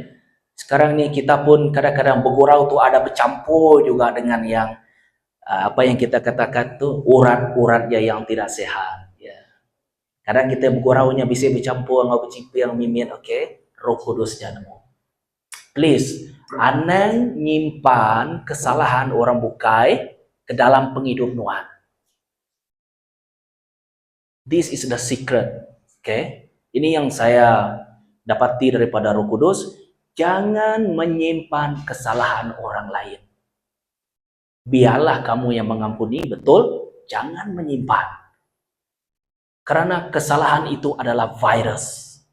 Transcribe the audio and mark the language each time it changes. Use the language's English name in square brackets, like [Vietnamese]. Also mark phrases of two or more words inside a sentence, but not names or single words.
[Malay] Sekarang ni kita pun kadang-kadang bergurau tu ada bercampur juga dengan yang apa yang kita katakan tuh urat-uratnya yang tidak sehat. Ya. Kadang kita berguraunya bisa bercampur dengan bercipi yang mimin, okay? Roh Kudus jangan. Please, [Iban] anang nyimpan kesalahan orang bukai ke dalam penghidup Tuhan. [English] This is the secret, [Malay] okay? Ini yang saya dapati daripada Roh Kudus. Jangan menyimpan kesalahan orang lain. Biarlah kamu yang mengampuni, betul? Jangan menyimpan. Karena kesalahan itu adalah virus.